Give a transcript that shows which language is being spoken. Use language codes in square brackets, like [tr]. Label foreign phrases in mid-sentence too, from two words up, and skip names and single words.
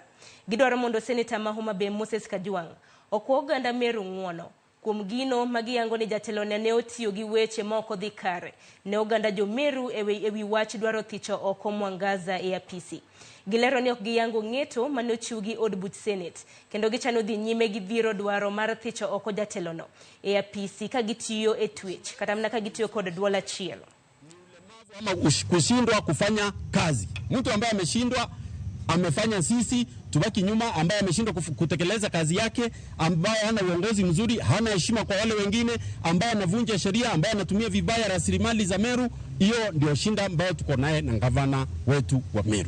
[luo] Gidwaro mondo Senator ma Homa Bay Moses Kajwang' okwo oganda Meru ng'uono kuom gino magiyango ni jatelo ne otiyo gi weche moko dhi kare ne oganda jo Meru ewi wach dwaro thicho oko Mwangaza e apisi. Gilero ni ok giyango ng'eto mane ochiw gi od buch Senate kendo gichano dhi nyime gi dhiro dwaro mar thicho oko jatelo no e apisi ka gitiyo e twech kata mana ka gitiyo kod dwol achiel. [sw] ama kushindwa kufanya kazi. Mtu ambaye ameshindwa amefanya sisi tubaki nyuma, ambaye ameshindwa kutekeleza kazi yake, ambaye hana uongozi mzuri, hana heshima kwa wale wengine, ambaye anavunja sheria, ambaye anatumia vibaya rasilimali za Meru. Hiyo ndio shinda ambayo tuko naye na gavana wetu wa Meru.